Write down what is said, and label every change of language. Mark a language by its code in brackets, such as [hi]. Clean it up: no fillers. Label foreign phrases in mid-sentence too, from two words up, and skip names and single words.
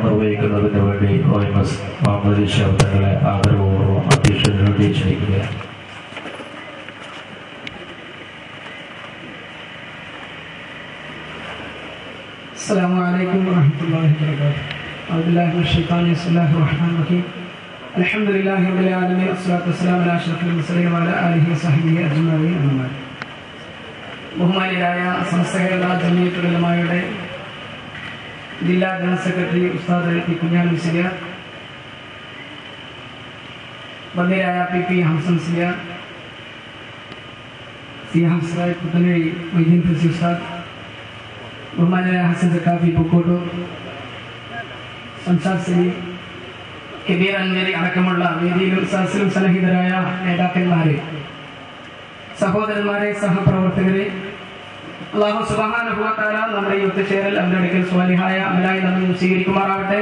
[ml] നിർവഹിക്കുന്നതിന് വേണ്ടി OMS മുഹമ്മദ് ഷാബ് തങ്ങളെ ആദരവപൂർവ്വം അധ്യക്ഷനോട് ക്ഷണിക്കുകയാണ്. [ar] السلام عليكم ورحمة الله وبركاته. أعوذ بالله من الشيطان الرجيم. بسم الله الرحمن الرحيم. الحمد لله رب العالمين والصلاة والسلام على أشرف المرسلين وعلى آله وصحبه أجمعين. أما بعد. [ml] ബഹുമാനിയായ സംസ്ഥ കേരള ജമിയത്തുൽ ഉലമായുടെ ജില്ലാ ജനറൽ സെക്രട്ടറി ഉസ്താദ് പി കുഞ്ഞാലി മുസ്ലിയാർ, ബന്ദിരായ PP ഹംസൻ മുസ്ലിയാർ, സി ഹംസായി പുത്തനഴി മൊയ്തീൻ ഫിസി ഉസ്താദ്, ബഹുമാനായ ഹസൻ സക്കാഫി പൂക്കോട്ടൂർ, സംസാദ് സലീം, കബീർ അഞ്ചേരി അടക്കമുള്ള വേദിയിലും സദസ്സിലും സന്നിഹിതരായ നേതാക്കന്മാരെ, സഹോദരന്മാരെ, സഹപ്രവർത്തകരെ, [ar] الله سبحانه وتعالى [ml] നമ്മുടെ ഈ ഒത്തുചേരൽ അവരുടെ അടുക്കൽ സ്വാലിഹായ അമലായി നമ്മെ സ്വീകരിക്കുമാറാവട്ടെ.